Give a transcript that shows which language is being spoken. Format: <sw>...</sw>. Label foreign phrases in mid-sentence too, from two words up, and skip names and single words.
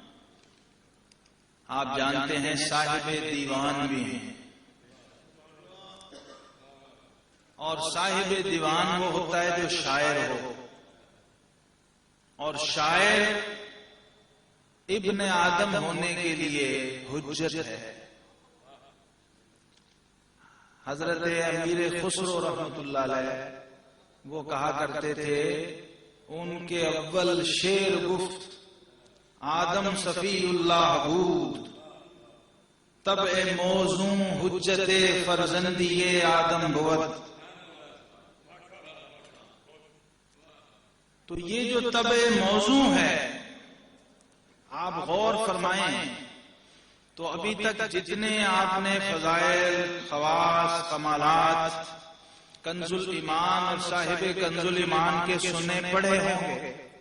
<ur>آپ جانتے ہیں صاحب دیوان بھی ہیں، اور صاحب دیوان وہ ہوتا ہے جو شاعر ہو، اور شاعر ابن آدم ہونے کے لیے حجت ہے۔ حضرت امیر خسرو رحمت اللہ علیہ وہ کہا کرتے تھے، ان کے اول شعر</ur> <fa>گفت آدم صفی اللہ بود، طبع موزوں حجت فرزندی آدم بود۔</fa> <ur>تو یہ جو طبع موزوں ہے، آپ غور فرمائیں تو ابھی تک جتنے آپ نے فضائل، خواص، کمالات کنز الایمان اور صاحب کنز الایمان کے سننے پڑے ہوں گے،</ur>